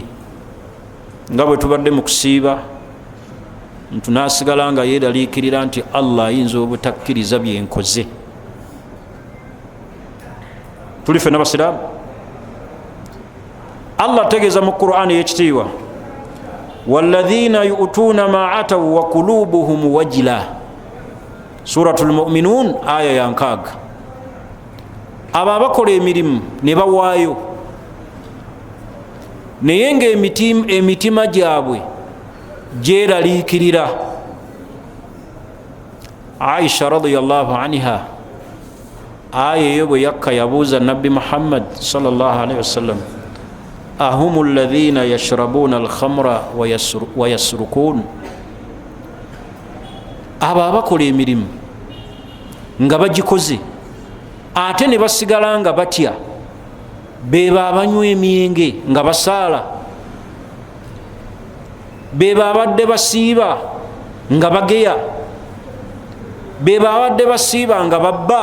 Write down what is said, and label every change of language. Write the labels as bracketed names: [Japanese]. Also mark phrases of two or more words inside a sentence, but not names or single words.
[Ganda] Nga bwe tubadde mu kusiiba ntu naasigala nga yeeraliikirira nti Allah ayinza obutakkiriza byenkoze. Tuli ffenna basiraamu. Allah ategeeza mu Qur'ani ey'ekitiibwa, [Arabic] والذين يؤتون ما آتوا وقلوبهم وجلة, [Ganda] Suratul Mu'minun aya ya 6. Abo abakola emirimu ne bawaayo naye ng'emitima gyabwe gyeraliikirira. [Arabic] Aisha رضي الله عنها [Ganda] aya eyo bwe yakka yabuuza Nabbi Muhammad [Arabic] صلى الله عليه وسلم، أهم الذين يشربون الخمر ويسرقون, [Ganda] abo abakola emirimu nga bagikoze ate ne basigala nga batya, beba abanywa emyenge nga basaala, beba abadde basiiba nga bageya, beba abadde basiiba nga babba.